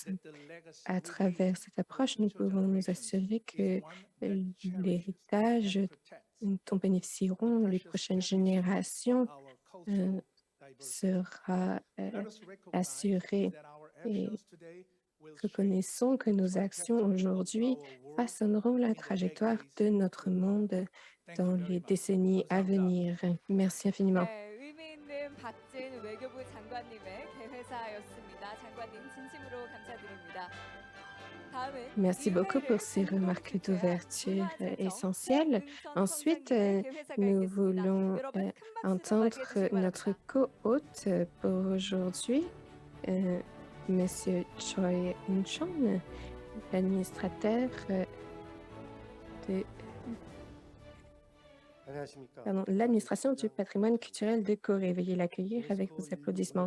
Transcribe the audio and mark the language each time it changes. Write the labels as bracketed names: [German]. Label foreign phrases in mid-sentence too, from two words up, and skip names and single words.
[French] À travers cette approche, nous pouvons nous assurer que l'héritage dont bénéficieront les prochaines générations sera assuré. Et reconnaissons que nos actions aujourd'hui façonneront la trajectoire de notre monde dans les décennies à venir. Merci infiniment. [Korean] 네, 의미 있는 박진 외교부 장관님의 개회사였습니다. 장관님 진심으로 감사드립니다. 다음은 [French] Merci beaucoup [Korean] 이회를 [French] pour ces remarques [Korean] 공동주최한 [French] d'ouverture [Korean] 문화재청 [French] essentielles. [Korean] 홍은천 [French] Ensuite, [Korean] 원장님의 개회사가 [French] nous [Korean] 있겠습니다. [French] voulons [Korean] 여러분 큰 박수로 [French] entendre [Korean] 맞이해 주시기 [French] notre [Korean] 바랍니다. [French] co-hôte pour aujourd'hui, Monsieur Choi In-chon, l'administrateur de [Korean] 안녕하십니까. [French] l'administration du patrimoine culturel de Corée. Veuillez l'accueillir avec vos applaudissements.